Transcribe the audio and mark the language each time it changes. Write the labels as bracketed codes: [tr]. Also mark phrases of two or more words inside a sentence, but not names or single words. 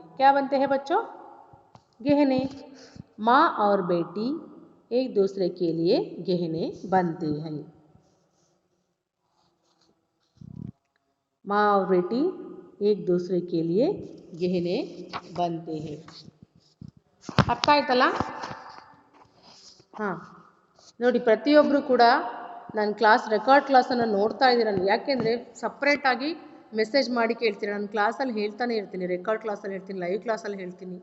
[hi] क्या बनते हैं बच्चों? गहने। माँ और बेटी एक दूसरे के लिए गहने बनते हैं। माँ और बेटी एक दूसरे के लिए गहने बनते हैं। [kn] ಅರ್ಥ ಆಯ್ತಲ್ಲ? ಹಾಂ ನೋಡಿ, ಪ್ರತಿಯೊಬ್ಬರು ಕೂಡ ನನ್ನ ರೆಕಾರ್ಡ್ ಕ್ಲಾಸನ್ನು ನೋಡ್ತಾ ಇದ್ದೀರ. ಯಾಕೆಂದರೆ ಸಪ್ರೇಟಾಗಿ ಮೆಸೇಜ್ ಮಾಡಿ ಕೇಳ್ತೀನಿ. ನಾನು ಕ್ಲಾಸಲ್ಲಿ ಹೇಳ್ತಾನೆ ಇರ್ತೀನಿ, ರೆಕಾರ್ಡ್ ಕ್ಲಾಸಲ್ಲಿ ಹೇಳ್ತೀನಿ, ಲೈವ್ ಕ್ಲಾಸಲ್ಲಿ ಹೇಳ್ತೀನಿ.